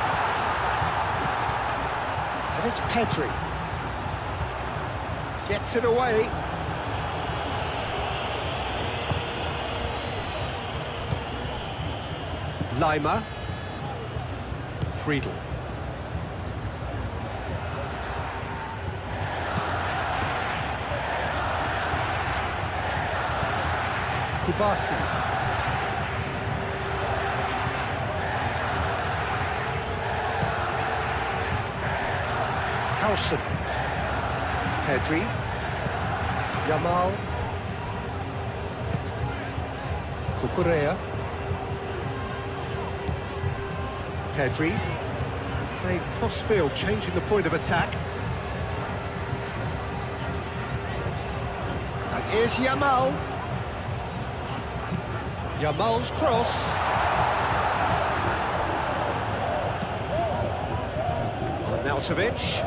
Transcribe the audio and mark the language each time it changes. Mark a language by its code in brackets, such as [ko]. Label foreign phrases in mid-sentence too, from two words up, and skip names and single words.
[en] And it's Pedri. Gets it away. Lima. Friedel. Kubasi. Hausen. Pedri. Yamal. Cucurella. Pedri. Playing cross-field, changing the point of attack. And here's Yamal. Yamal's cross. Arnautovic.